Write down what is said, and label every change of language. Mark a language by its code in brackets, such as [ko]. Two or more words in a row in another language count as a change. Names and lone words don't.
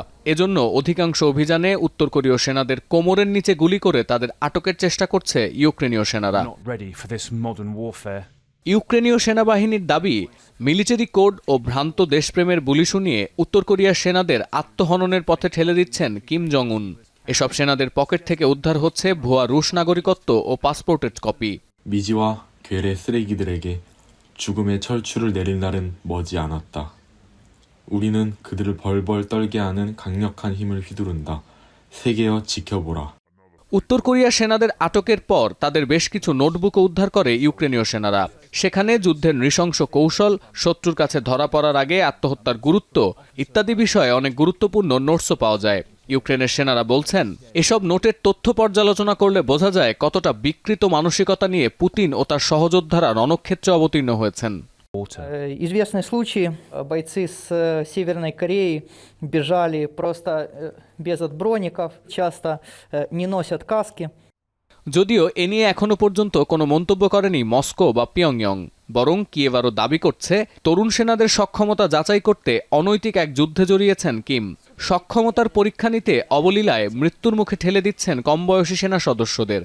[bn] এজন্য অধিকাংশ অভিযানে উত্তর কোরীয় সেনাদের কোমরের নিচে গুলি করে তাদের আটকের চেষ্টা করছে ইউক্রেনীয় সেনারা। ইউক্রেনীয় সেনাবাহিনীর দাবি, [en] military code [bn] ও ভ্রান্ত দেশপ্রেমের বুলি শুনিয়ে উত্তর কোরিয়ার সেনাদের আত্মহননের পথে ঠেলে দিচ্ছেন কিম জং উন। এসব সেনাদের পকেট থেকে উদ্ধার হচ্ছে ভুয়া রুশ নাগরিকত্ব ও পাসপোর্টের কপি। [ko] 미지와 괴뢰 쓰레기들에게 죽음의 철출을 내릴 날은 머지 않았다. 우리는 그들을 벌벌 떨게 하는 강력한 힘을 휘두른다. 세계여 지켜보라. [bn] উত্তর কোরিয়া সেনাদের আটকের পর তাদের বেশ কিছু নোটবুকও উদ্ধার করে ইউক্রেনীয় সেনারা। সেখানে যুদ্ধের নৃশংস কৌশল, শত্রুর কাছে ধরা পড়ার আগে আত্মহত্যার গুরুত্ব ইত্যাদি বিষয়ে অনেক গুরুত্বপূর্ণ নোটসও পাওয়া যায়। ইউক্রেনের সেনারা বলছেন, এসব নোটের তথ্য পর্যালোচনা করলে বোঝা যায় কতটা বিকৃত মানসিকতা নিয়ে পুতিন ও তার সহযোদ্ধারা রণক্ষেত্রে অবতীর্ণ হয়েছেন। [ru] Известный случай. Бойцы с Северной Кореи бежали просто без броников, часто не носят каски. [bn] যদিও এ নিয়ে এখনো পর্যন্ত কোনো মন্তব্য করেনি মস্কো বা পিয়ংইয়ং, বরং কিয়েভ আরও দাবি করছে তরুণ সেনাদের সক্ষমতা যাচাই করতে অনৈতিক এক যুদ্ধে জড়িয়েছেন কিম। সক্ষমতার পরীক্ষা নিতে অবলীলায় মৃত্যুর মুখে ঠেলে দিচ্ছেন কমবয়সী সেনা সদস্যদের।